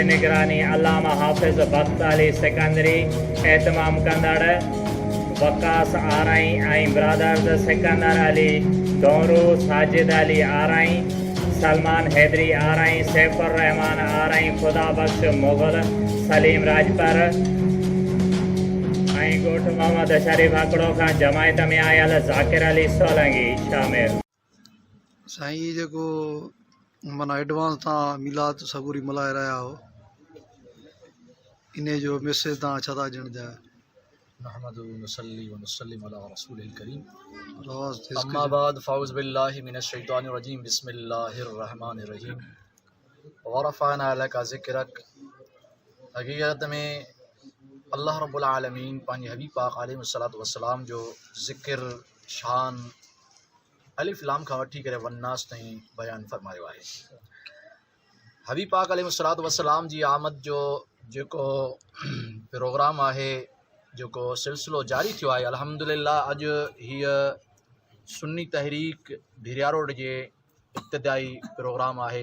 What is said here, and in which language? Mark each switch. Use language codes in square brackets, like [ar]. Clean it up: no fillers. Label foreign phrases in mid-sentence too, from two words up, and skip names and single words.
[sd] निगरानी अल्लामा हाफ़िज़ बख़्त अली सिकंदरी एहतमाम कंदड़ वकास आराई ऐं ब्रदर्स सिकंदर अली डोरू साजिद अली आराई सलमान हैदरी आराई सैफुर रहमान आराई खुदा बख्श मुग़ल सलीम राजपर ऐं ॻोठ मोहम्मद शरीफ आकड़ो खां जमायत में आयल ज़ाकिर अली सोलंगी शामिल। साईं ये जेको माना एडवांस तव्हां मिलाद सबूरी मल्हाए रहिया हो इन जो मैसेज तव्हां छा था ॾियण चाहियो? [ar] نحمده و نصلي و نسلم على رسوله الكريم [sd] आवाज़ [ar] أما بعد فأعوذ بالله من الشيطان الرجيم بسم الله الرحمن الرحيم ورفعنا لك ذكرك. [sd] हकीकत में [ar] الله رب العالمين [sd] पंहिंजे हबीब पाक [ar] عليه الصلاة والسلام [sd] जो ज़िक्र शान अलिफ लाम खां वठी करे वन्नास ताईं बयान फरमायो आहे। हबीब पाक [ar] عليه الصلاة والسلام [sd] जी आमद जो जेको प्रोग्राम आहे जेको सिलसिलो जारी थियो आहे अल्हम्दुलिल्लाह अॼु हीअ सुन्नी तहरीक भिरिया रोड जे इब्तिदाई प्रोग्राम आहे।